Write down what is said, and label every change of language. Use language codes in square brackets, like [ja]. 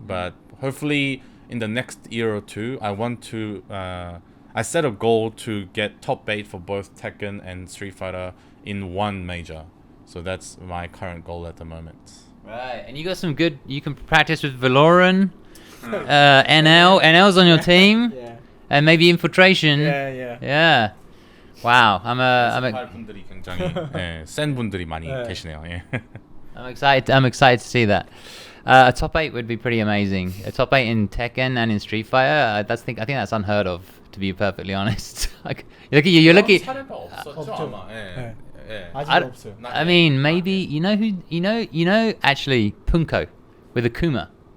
[en] But hopefully in the next year or two, I want to I set a goal to get top 8 for both Tekken and Street Fighter in one major. So that's my current goal at the moment. Right, and you got some good. You can practice with Valoran, NL's on your team, Yeah. and maybe Infiltration. Yeah. Yeah. Wow, I'm [ko] 분들이 굉장히 센 분들이 많이 계시네요. 예. [en] I'm excited to see that. A top 8 would be pretty amazing. A top 8 in Tekken and in Street Fighter. I think that's unheard of, to be perfectly honest. Like, you're lucky. [ko] 사례가 없었죠 아마. 예. 예. 아직 [en] I, [ko] 없어요. [en] I mean, maybe you know actually Punko with Akuma.